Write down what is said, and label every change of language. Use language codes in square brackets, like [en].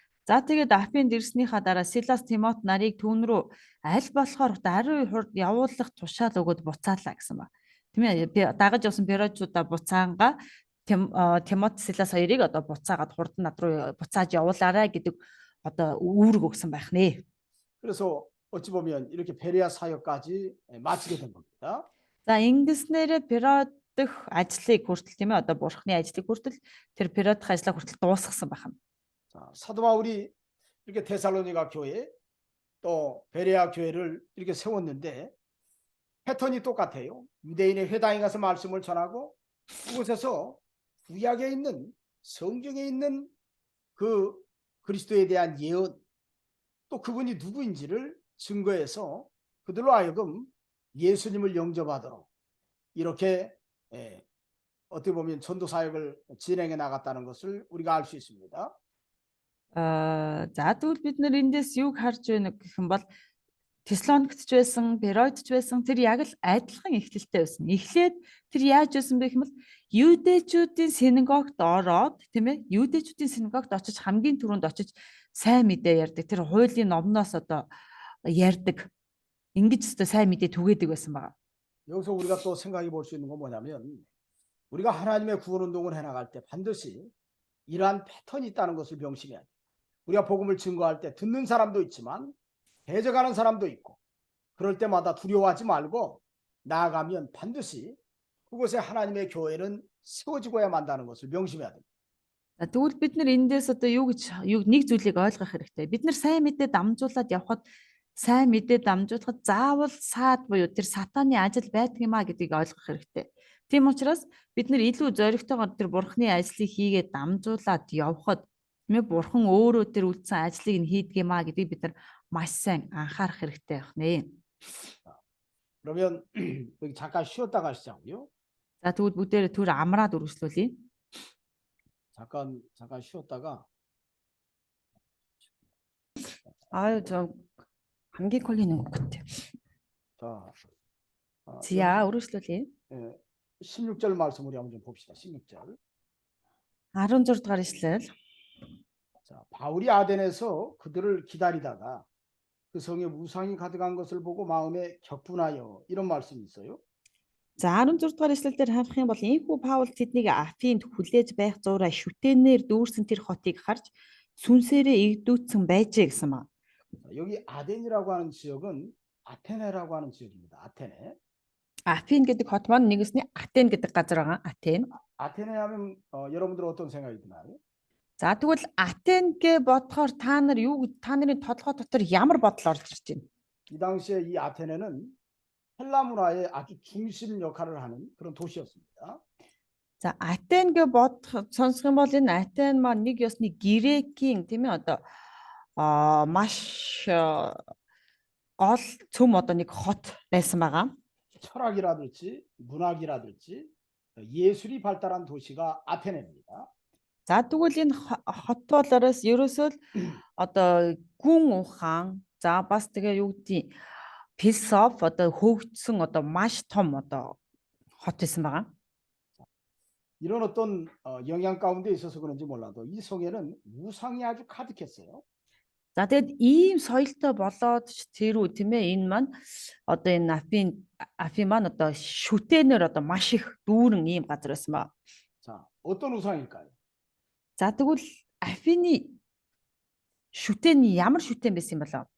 [mn] За тэгээд Апинд ирснийхаа дараа Силас Тимот нарыг түүн рүү аль болохоор даруй хурд явуулах тушаал өгөөд буцаалаа гэсэн ба. Тийм ээ дагаж явсан Беройчуудаа буцаанга Тимот Силас хоёрыг одоо буцаагаад хурд над руу буцааж явуулаарай гэдэг одоо үүрэг өгсөн байх нэ. [ko] 그래서 어찌 보면 이렇게 베레아 사역까지 마치게 된 겁니다. [mn] За ингэснээр Перод дэх ажлыг хүртэл тийм ээ одоо бурхны ажлыг хүртэл тэр Перодх ажлаа хүртэл дуусгасан байна. [ko] 자, 사도 바울이 이렇게 데살로니가 교회 또 베레아 교회를 이렇게 세웠는데 패턴이 똑같아요. 유대인의 회당에 가서 말씀을 전하고 그곳에서 구약에 있는 성경에 있는 그 그리스도에 대한 예언 또 그분이 누구인지를 증거해서 그들로 하여금 예수님을 영접하도록 이렇게 어떻게 보면 전도 사역을 진행해 나갔다는 것을 우리가 알 수 있습니다. [mn] За тэгвэл бид нар эндээс юг харж байна гэх юм бол Теслоникт ч байсан, Беройд ч байсан тэр яг л адилхан эхлэлтэй байсан. Эхлээд тэр яаж байсан бэ гэвэл юудэчүүдийн синагогт ороод тийм ээ юудэчүүдийн синагогт очиж хамгийн түрүүнд очиж сайн мэдээ ярьдаг. Тэр хуулийн номноос одоо ярьдаг. Ингэж өстө сайн мэдээ түгээдэг байсан байна. [ko] 여기서 우리가 또 생각해 볼 수 있는 건 뭐냐면 우리가 하나님의 구원 운동을 해나갈 때 반드시 이러한 패턴이 있다는 것을 명심해야 돼. 우리가 복음을 증거할 때 듣는 사람도 있지만 대적하는 사람도 있고, 그럴 때마다 두려워하지 말고 나아가면 반드시 그곳에 하나님의 교회는 세워지고야 만다는 것을 명심해야 됩니다. [mn] За тэгвэл бид нар эндээс одоо юу нэг зүйлийг ойлгох хэрэгтэй. Бид нар сайн мэдээ дамжуулаад явхад сайн мэдээ дамжуулахад заавал саад буюу тэр сатааны ажил байдаг юм а гэдгийг ойлгох хэрэгтэй. Тийм учраас бид нар илүү зоригтойгоор тэр бурхны ажлыг хийгээд дамжуулаад явхад мэ бурхан өөрөө тэр үлдсэн ажлыг нь хийдэг юм а гэдгийг бид нар маш сайн анхаарах хэрэгтэй байх нэ. [ko] 그러면 여기 잠깐 쉬었다 가시자고요. [mn] За тэгвэл бүгдээрээ түр амраад үргэлжлүүлье. [ko] 잠깐 쉬었다가 아유 저 감기 걸리는 것 같아요. 자, [mn] 지야 үргэлжлүүлье. [ko] 16절 말씀 우리 한번 좀 봅시다. 16절. [mn] 16 дугаар 이슬. [ko] 자, 바울이 아덴에서 그들을 기다리다가 그 성에 우상이 가득한 것을 보고 마음에 격분하여 이런 말씀이 있어요. [mn] За 16 дугаар ишлэл дээр харах юм бол ийхүү Паул тэднийг Афинд хүлээж байх зураа шүтэнээр дүүрсэн тэр хотыг харж сүнсээрээ игдүүцсэн байжээ гэсэн маа. [ko] 여기 아덴이라고 하는 지역은 아테네라고 하는 지역입니다. 아테네. [mn] Афин гэдэг хот маань нэгэсний Атен гэдэг газар байгаа. Атен. [ko] 아테네 하면 여러분들 어떤 생각이 드나요? [mn] За тэгвэл Атен гэ бодохоор та нарын толгой дотор ямар бодол орж ирж байна? [ko] 이 당시에 이 아테네는 헬라 문화의 아주 중심 역할을 하는 그런 도시였습니다. [mn] За Атен гэ бодох сонсох юм бол энэ Атен маань нэг ёсны грекийн тийм ээ одоо маш гол цөм одоо нэг хот байсан байгаа. [ko] 철학이라든지 문학이라든지 예술이 발달한 도시가 아테네입니다. [mn] За тэгвэл энэ хот болоороос ерөөсөө л одоо гүн ухаан за бас тэгээ юу гэдэг философи одоо хөгжсөн одоо маш том одоо хот байсан байгаа. [ko] 이런 어떤 영향 가운데 있어서 그런지 몰라도 이 성에는 우상이 아주 가득했어요. [mn] За тэгэд ийм соёлтой болоод тэр үү тийм ээ энэ маань одоо энэ Афин маань одоо шүтэнээр одоо маш их дүүрэн ийм газар байсан ба. [ko] 자, 어떤 우상일까요? [mn] За тэгвэл Афины шүтэн ямар шүтэн байсан юм болоо?